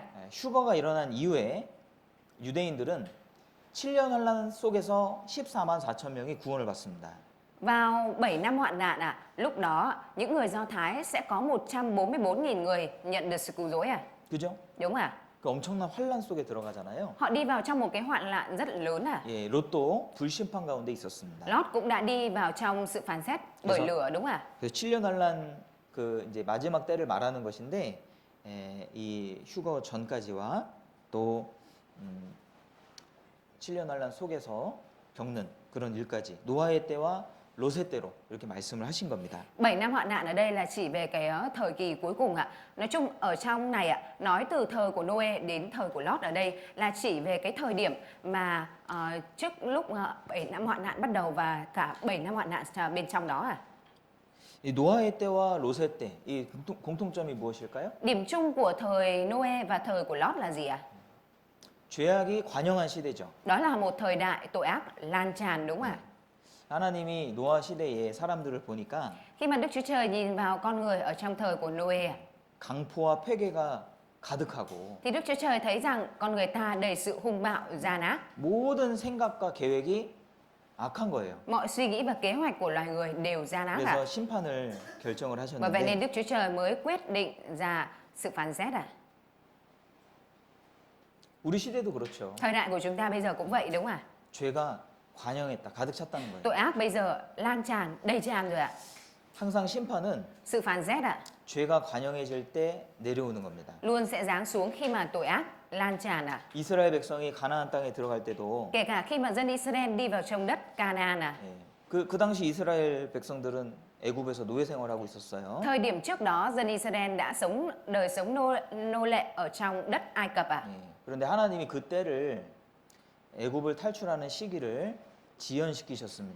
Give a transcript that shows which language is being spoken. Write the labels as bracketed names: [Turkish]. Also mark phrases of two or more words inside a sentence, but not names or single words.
[Korean] 휴거가 일어난 이후에 유대인들은 7년 환란 속에서 14만 4천 명이 구원을 받습니다. [Vietnamese] Vào 7 năm hoạn nạn lúc đó những người Do Thái sẽ có 144.000 người nhận được sự cứu rỗi [Korean] 그죠? [Vietnamese] Đúng không [Korean] 그 엄청난 환란 속에 들어가잖아요. [Vietnamese] Họ đi vào trong một cái hoạn nạn rất lớn [Korean] 예, 롯도 불심판 가운데 있었습니다. [Vietnamese] Lót cũng đã đi vào trong sự phán xét bởi [Korean] 그래서- [Vietnamese] lửa, đúng không [Korean] 그래서 7년 환란 그 이제 마지막 때를 말하는 것인데 이 휴거 전까지와 또 7년 환란 속에서 겪는 그런 일까지 노아의 때와 롯의 때로 이렇게 말씀을 하신 겁니다. [Vietnamese] 7 năm hoạn nạn ở đây là chỉ về cái thời kỳ cuối cùng Nói chung ở trong này nói từ thời của Noe đến thời của Lót ở đây là chỉ về cái thời điểm mà trước lúc 7 năm hoạn nạn bắt đầu và cả 7 năm hoạn nạn bên trong đó [Korean] 이 노아의 때와 롯의 때, 이 공통점이 무엇일까요? [Vietnamese] Điểm chung của thời Noe và thời của Lót là gì [Korean] 죄악이 관영한 시대죠. [Vietnamese] Đó là một thời đại tội ác lan tràn, đúng không [Korean] 하나님이 노아 시대의 사람들을 보니까 [Vietnamese] Khi mà Đức Chúa Trời nhìn vào con người ở trong thời của Noe [Korean] 강포와 패괴가 가득하고 [Vietnamese] thì Đức Chúa Trời thấy rằng con người ta đầy sự hung bạo, gian ác. [Korean] 모든 생각과 계획이 악한 거예요. [Vietnamese] Mọi suy nghĩ và kế hoạch của loài người đều gian ác [Korean] 그래서 심판을 결정을 [Vietnamese] Bởi vậy nên [Korean] 하셨는데 [Vietnamese] Đức Chúa Trời mới quyết định ra sự phán xét [Korean] 우리 시대도 그렇죠. [Vietnamese] Thời đại của chúng ta bây giờ cũng vậy, đúng không [Korean] 죄가 관영했다, 가득 찼다는 거예요. [Vietnamese] Tội ác bây giờ lan tràn, đầy tràn rồi [Korean] 항상 심판은 [Vietnamese] Sự phán xét [Korean] 죄가 관영해질 때 내려오는 겁니다. [Vietnamese] luôn sẽ giáng xuống khi mà tội ác lan tràn [Korean] 이스라엘 백성이 가나안 땅에 들어갈 때도 [Vietnamese] Kể cả khi mà dân Israel đi vào trong đất Canaan [Korean] 예, 그 당시 이스라엘 백성들은 애굽에서 노예 생활하고 있었어요. [Vietnamese] Thời điểm trước đó dân Israel đã sống đời sống nô lệ ở trong đất Ai Cập [Korean] 예, 그런데 하나님이 그 때를 애굽을 탈출하는 시기를 지연시키셨습니다.